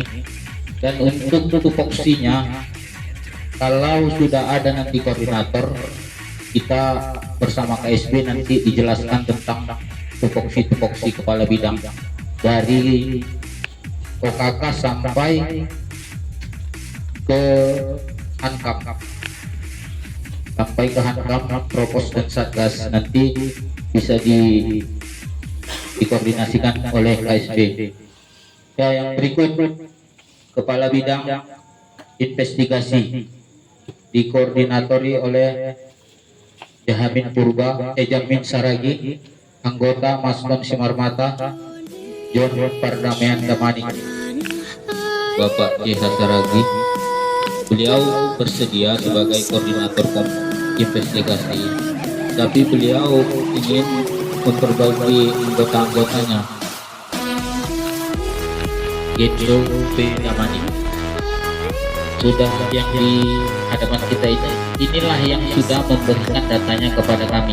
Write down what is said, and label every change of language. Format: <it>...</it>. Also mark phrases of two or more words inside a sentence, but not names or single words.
<id>Dan untuk tupoksinya, kalau sudah ada nanti koordinator, kita bersama KSB nanti dijelaskan tentang tupoksi kepala bidang dari OKK sampai ke Hankam, Propos dan Satgas nanti bisa dikoordinasikan oleh KSB. Ya, yang berikut Kepala Bidang Investigasi dikoordinatori oleh Jamin Saragi, anggota Maslon Simarmata John Pardamaian Damani. Bapak JH Saragi, beliau bersedia sebagai koordinator investigasi, tapi beliau ingin memperbaiki anggota-anggotanya. Genjo P. Damani sudah yang di hadapan kita inilah yang sudah memberikan datanya kepada kami.</id>